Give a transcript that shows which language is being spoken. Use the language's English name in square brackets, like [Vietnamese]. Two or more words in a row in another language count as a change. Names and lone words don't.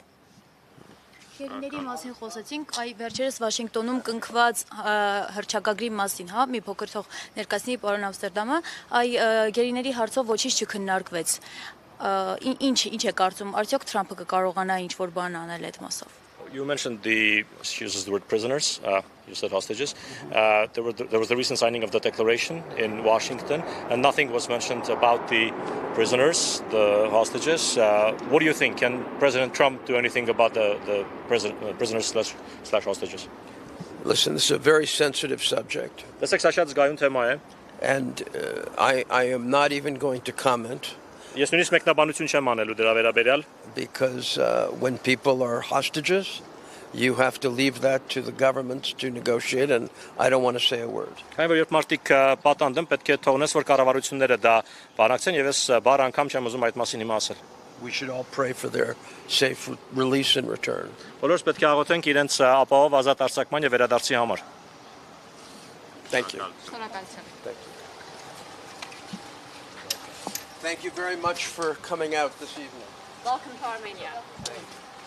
[Armenian] Գերիների մասին խոսեցինք, այ վերջերս Վաշինգտոնում կնքված հռչակագրի մասին, հա, մի փոքր թող ներկայացնի պարոն Ամստերդամը, այ գերիների հարցով ոչինչ չքննարկվեց։ Ինչ է կարծում, արդյոք Թրամփը կկարողանա ինչ-որ բան անել այդ մասով։ [English] You mentioned she uses the word prisoners, you said hostages. There was the recent signing of the declaration in Washington, and nothing was mentioned about the prisoners, the hostages. What do you think? Can President Trump do anything about the prisoners slash hostages? Listen, this is a very sensitive subject, [Armenian] Լսեք, սա շատ զգայուն թեմա է։ [English] and I am not even going to comment. [Armenian] Ես նույնիսկ մեկնաբանություն չեմ անելու դրա վերաբերյալ, [English] Because when people are hostages, you have to leave that to the governments to negotiate, and I don't want to say a word. [Armenian] քանի որ երբ մարդիկ պատանդ են, պետք է թողնես, որ կառավարությունները դա բանակցեն, եւ ես բառ անգամ չեմ ուզում այդ մասին հիմա ասել։ [English] We should all pray for their safe release and return. [Armenian] Բոլորս պետք է աղոթենք իրենց ապահով ազատ արձակման եւ վերադարձի համար։ [English] Thank you. [Armenian] Շնորհակալություն։ [English] Thank you very much for coming out this evening. Welcome to Armenia. Thank you.